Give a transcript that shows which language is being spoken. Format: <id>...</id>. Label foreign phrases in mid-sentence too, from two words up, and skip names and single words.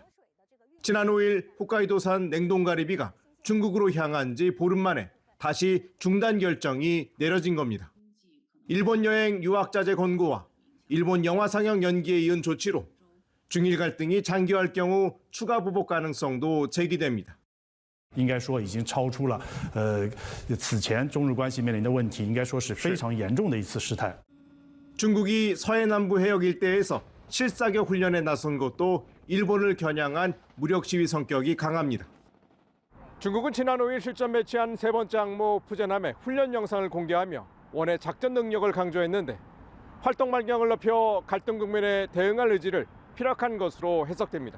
<ko>지난 5일 홋카이도산 냉동가리비가 중국으로 향한 지 보름 만에 다시 중단 결정이 내려진 겁니다. 일본 여행 유학자재 권고와 일본 영화 상영 연기에 이은 조치로 중일 갈등이 장기화할 경우 추가 보복 가능성도 제기됩니다.</ko> <zh>应该说已经超出了此前中日关系面临的问题，应该说是非常严重的一次事态。</zh> <ko>중국이 서해 남부 해역 일대에서 실사격 훈련에 나선 것도 일본을 겨냥한 무력 시위 성격이 강합니다. 중국은 지난 5일 실전 배치한 세 번째 항모 푸젠함의 훈련 영상을 공개하며 원의 작전 능력을 강조했는데 활동 반경을 넓혀 갈등 국면에 대응할 의지를 피력한 것으로 해석됩니다.</ko>